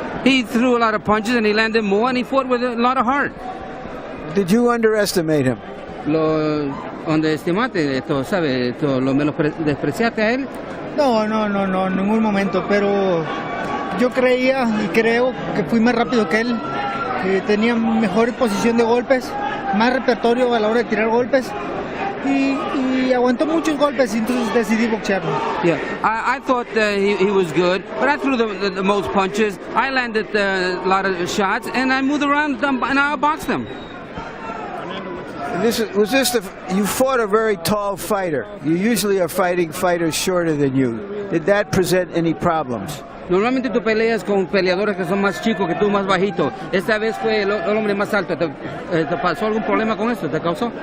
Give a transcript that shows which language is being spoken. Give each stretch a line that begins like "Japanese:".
English: He threw a lot of punches and he landed more and he fought with a lot of heart. Did you underestimate him?
Spanish: Lo underestimaste, ¿sabe? Lo menospreciaste a él. No, en ningún momento, pero yo creía y creo que fui más rápido que él. Tenía mejor posición de golpes, más repertorio a la hora de tirar golpes. Y aguantó muchos golpes y entonces decidí boxearlo.
English: Yeah, I thought he was good, but I threw the most punches. I landed a lot of shots, and I moved around and I boxed them. You fought a very tall fighter. You usually are fighting fighters shorter than you. Did that present any problems?
Spanish: Normalmente tú peleas con peleadores que son más chicos que tú, más bajito. Esta vez fue el hombre más alto. ¿Te pasó algún problema con esto? ¿Te causó?